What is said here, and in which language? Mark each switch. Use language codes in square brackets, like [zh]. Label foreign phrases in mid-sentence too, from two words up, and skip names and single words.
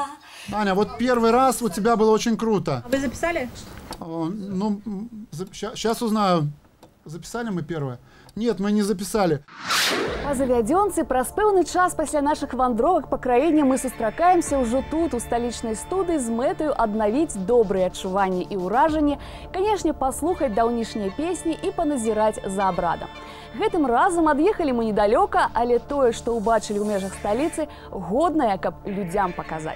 [ru] Аня, вот первый раз у тебя было очень круто. Вы записали? Ну, сейчас узнаю. Записали мы первое? Нет, мы не записали. [be] А завядёнцы, праз пэўны час пасля нашых вандровак па краіне мы сустракаемся ўжо тут, у сталічнай студыі, з мэтаю аднавіць добрыя адчуванні і ўражанні, канешне, паслухаць даўнішнія песні і паназіраць за абрадам. Гэтым разам ад'ехалі мы недалёка, але тое, што ўбачылі ў межах сталіцы, годнае, каб людзям паказаць.